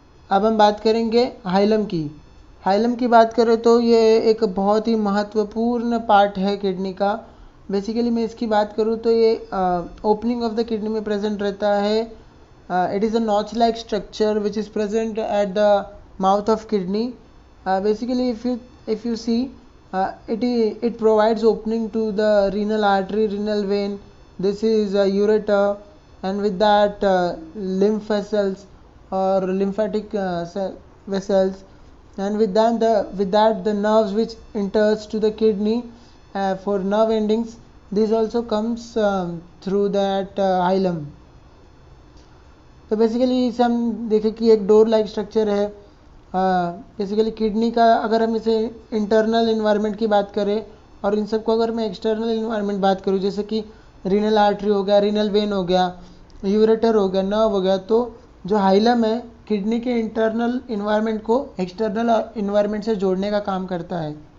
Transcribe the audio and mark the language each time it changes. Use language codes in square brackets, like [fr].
[hi] अब हम बात करेंगे हाइलम की। हाइलम की बात करें तो ये एक बहुत ही महत्वपूर्ण पार्ट है किडनी का। बेसिकली मैं इसकी बात करूँ तो ये ओपनिंग ऑफ द किडनी में प्रेजेंट रहता है। [en] It is a notch like structure which is present at the mouth of kidney. Basically if you see, it provides opening to the renal artery, renal vein. This is a ureter, and with that lymph vessels or lymphatic vessels, and with that the nerves which enters to the kidney for nerve endings. This also comes through that hilum. [hi] तो basically इसे हम देखें कि एक door like structure है। Basically kidney का अगर हम इसे इंटरनल इन्वायरमेंट की बात करें, और इन सब को अगर मैं एक्सटर्नल इन्वायरमेंट बात करूँ, जैसे कि रीनल आर्टरी हो गया, रीनल वेन हो गया, यूरेटर हो गया, नर्व हो गया, तो जो हाइलम है किडनी के इंटरनल इन्वायरमेंट को एक्सटर्नल इन्वायरमेंट से जोड़ने का काम करता है।